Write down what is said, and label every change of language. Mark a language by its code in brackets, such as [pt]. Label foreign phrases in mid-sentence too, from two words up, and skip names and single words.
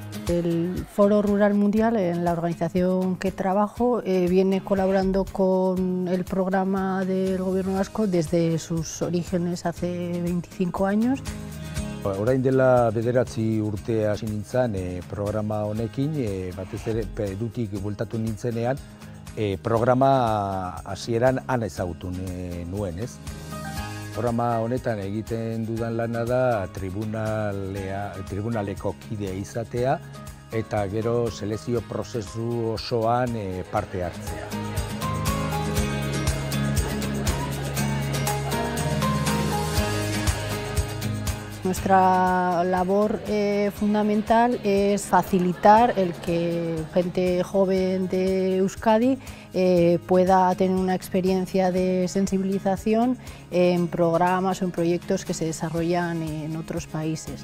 [es] El Foro Rural Mundial, en la organización que trabajo, viene colaborando con el programa del Gobierno vasco desde sus orígenes hace 25 años. [eu] Orain dela 9 urte hasi nintzen programa honekin, batez ere Perutik bueltatu nintzenean, programa hasieran han ezagutu nuen, ez? Programa honetan egiten dudan lana da tribunaleko kidea izatea eta gero selekzio prozesu osoan parte hartzea. [es] Nuestra labor fundamental es facilitar el que gente joven de Euskadi pueda tener una experiencia de sensibilización en programas o en proyectos que se desarrollan en otros países.